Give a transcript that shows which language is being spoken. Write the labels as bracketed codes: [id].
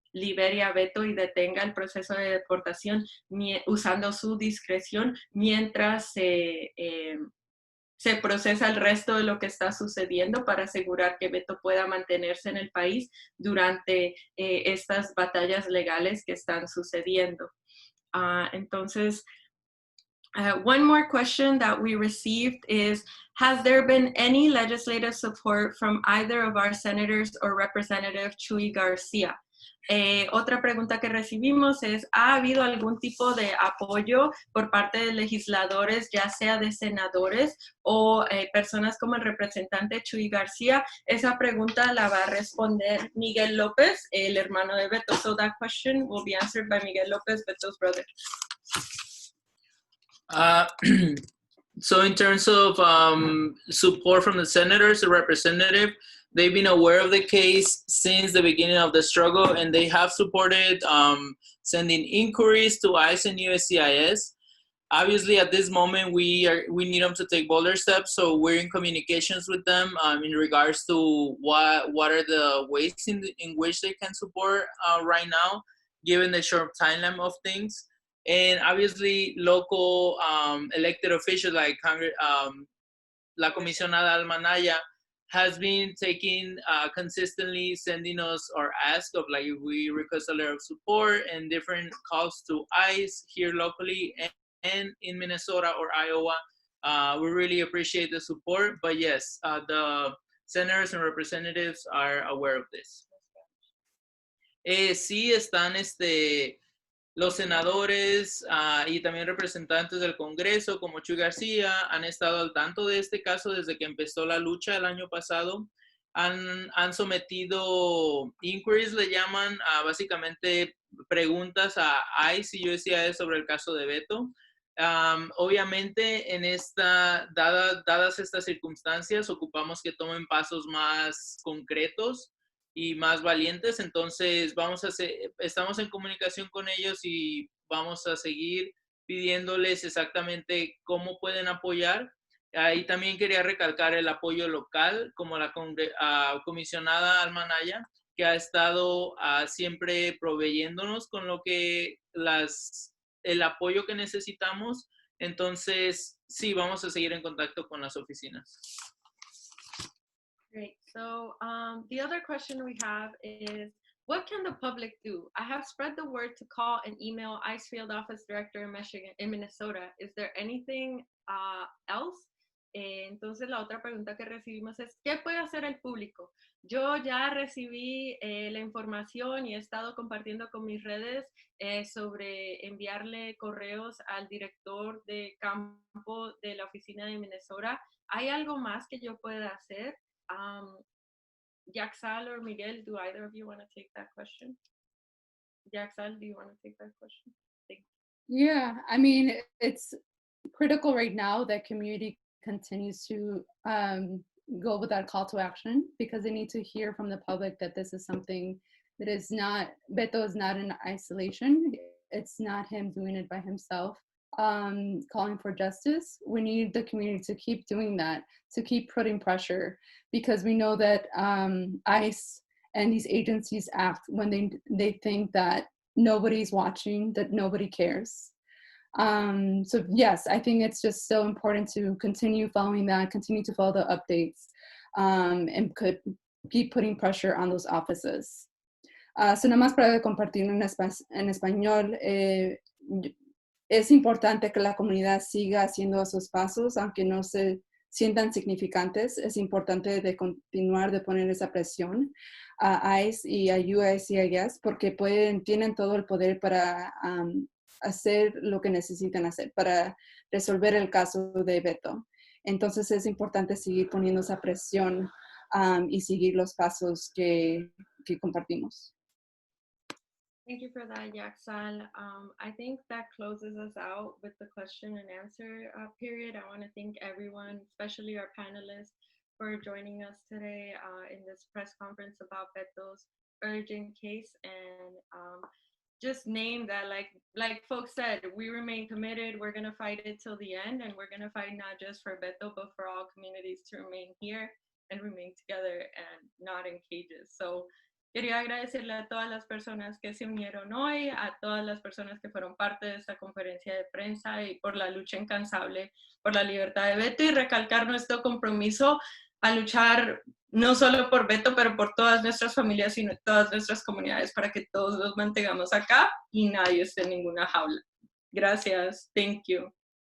[es] libere a Beto y detenga el proceso de deportación usando su discreción mientras se procesa el resto de lo que está sucediendo para asegurar que Beto pueda mantenerse en el país durante estas batallas legales que están sucediendo. Entonces, [en] one more question that we received is, has there been any legislative support from either of our senators or Representative Chuy Garcia? [es] Otra pregunta que recibimos es, ¿ha habido algún tipo de apoyo por parte de legisladores, ya sea de senadores o personas como el representante Chuy García? Esa pregunta la va a responder Miguel López, el hermano de Beto. [en] So that question will be answered by Miguel López, Beto's brother. So in terms of support from the senators, the representative, they've been aware of the case since the beginning of the struggle, and they have supported sending inquiries to ICE and USCIS. Obviously, at this moment, we need them to take bolder steps, so we're in communications with them in regards to what are the ways in which they can support right now, given the short timeline of things. And obviously, local elected officials like La Comisionada Alma Naya has been taking consistently sending us our ask of like if we request a letter of support and different calls to ICE here locally and in Minnesota or Iowa. We really appreciate the support, but yes, the senators and representatives are aware of this. [es] Sí están los senadores y también representantes del Congreso, como Chuy García, han estado al tanto de este caso desde que empezó la lucha el año pasado. Han sometido inquiries, le llaman, básicamente preguntas a ICE y USCIS sobre el caso de Beto. Obviamente, dadas estas circunstancias, ocupamos que tomen pasos más concretos y más valientes, entonces estamos en comunicación con ellos y vamos a seguir pidiéndoles exactamente cómo pueden apoyar. Ahí también quería recalcar el apoyo local, como la comisionada Alma Naya, que ha estado siempre proveyéndonos con el apoyo que necesitamos. Entonces, sí, vamos a seguir en contacto con las oficinas. [en] Great. So the other question we have is, what can the public do? I have spread the word to call and email ICE Field Office Director in Minnesota. Is there anything else? Entonces la otra pregunta que recibimos es, ¿qué puede hacer el público? Yo ya recibí la información y he estado compartiendo con mis redes sobre enviarle correos al director de campo de la oficina de Minnesota. ¿Hay algo más que yo pueda hacer? Yaxal or Miguel, do either of you want to take that question? Yaxal, do you want to take that question? Thank you. Yeah, I mean, it's critical right now that community continues to go with that call to action, because they need to hear from the public that this is something that is not, Beto is not in isolation. It's not him doing it by himself. Calling for justice. We need the community to keep doing that, to keep putting pressure, because we know that ICE and these agencies act when they think that nobody's watching, that nobody cares. So yes, I think it's just so important to continue following that, continue to follow the updates, and keep putting pressure on those offices. So [es] nada más para compartir en español, es importante que la comunidad siga haciendo esos pasos, aunque no se sientan significantes. Es importante de continuar de poner esa presión a ICE y a USCIS, porque tienen todo el poder para hacer lo que necesitan hacer, para resolver el caso de Beto. Entonces es importante seguir poniendo esa presión y seguir los pasos que compartimos. [en] Thank you for that, Yaxal. I think that closes us out with the question and answer period. I want to thank everyone, especially our panelists, for joining us today in this press conference about Beto's urgent case, and just name that, like folks said, we remain committed. We're going to fight it till the end, and we're going to fight not just for Beto, but for all communities to remain here and remain together and not in cages. So [es] Quería agradecerle a todas las personas que se unieron hoy, a todas las personas que fueron parte de esta conferencia de prensa y por la lucha incansable por la libertad de Beto y recalcar nuestro compromiso a luchar no solo por Beto, pero por todas nuestras familias, sino todas nuestras comunidades para que todos los mantengamos acá y nadie esté en ninguna jaula. Gracias. [en] Thank you.